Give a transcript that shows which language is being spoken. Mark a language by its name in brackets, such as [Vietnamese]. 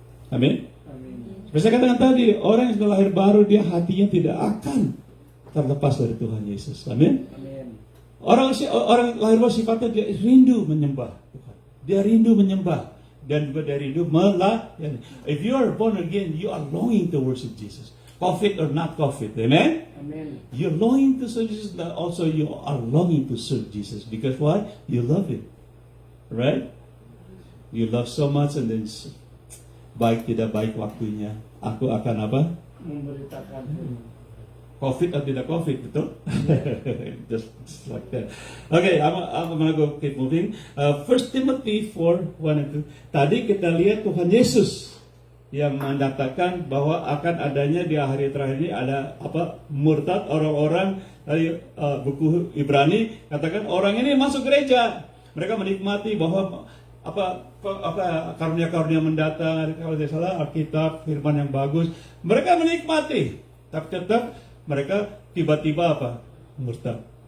[Indonesian] Amin. Saya katakan tadi, orang yang sudah lahir baru, dia hatinya tidak akan terlepas dari Tuhan Yesus. Amin. Orang lahir baru sifatnya dia rindu menyembah Tuhan. Dia rindu menyembah dan juga dia rindu melayani. [English] If you are born again, you are longing to worship Jesus. COVID or not COVID, amen? Amen. You're longing to serve Jesus, but also you are longing to serve Jesus. Because why? You love Him. Right? You love so much and then [Indonesian] baik tidak baik waktunya, aku akan apa? Memberitakan. COVID atau tidak COVID, betul? [English] just like that. Okay, I'm gonna go keep moving. 1 Timothy 4:1 and 2. [Indonesian] Tadi kita lihat Tuhan Yesus yang mengatakan bahwa akan adanya di hari terakhir ini ada apa? Murtad, orang-orang dari buku Ibrani katakan orang ini masuk gereja, mereka menikmati bahwa apa karunia-karunia mendatang, kalau tidak salah Alkitab firman yang bagus, mereka menikmati, tapi tetap mereka tiba-tiba apa? Murtad.